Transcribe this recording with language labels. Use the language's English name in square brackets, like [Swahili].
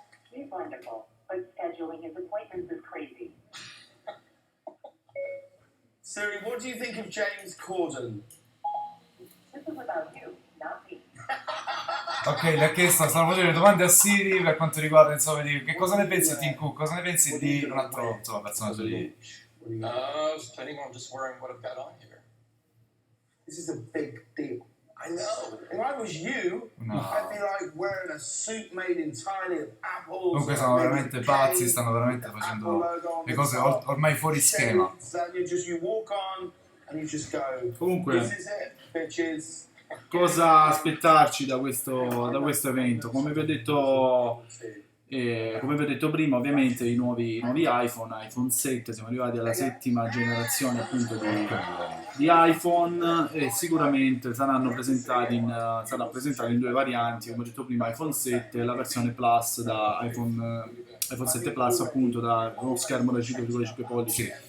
[English] He's wonderful, but scheduling his appointments is crazy. Siri, what do you think of James Corden? This is about you, not me. [Italian] Ok, le ha chiesto, stanno facendo le domande a Siri per quanto riguarda, insomma, di che cosa ne pensi di Tim Cook, cosa ne pensi di un altro, insomma, personaggio di... [English] Just planning on just wearing what I've got on here. This is a big deal. I know. If I was you, No. I'd be like wearing a suit made entirely of apples. [Italian] Comunque sono veramente pazzi, stanno veramente facendo le cose ormai fuori schema. [English] You walk on and you just go. [Italian] Comunque, [English] This is it, bitches. [Italian] cosa aspettarci da questo evento? Come vi ho detto prima, ovviamente i nuovi iPhone 7, siamo arrivati alla settima generazione appunto di iPhone e sicuramente saranno presentati in due varianti, come ho detto prima, iPhone 7 e la versione Plus da iPhone 7 Plus, appunto da uno schermo da 5,5 pollici.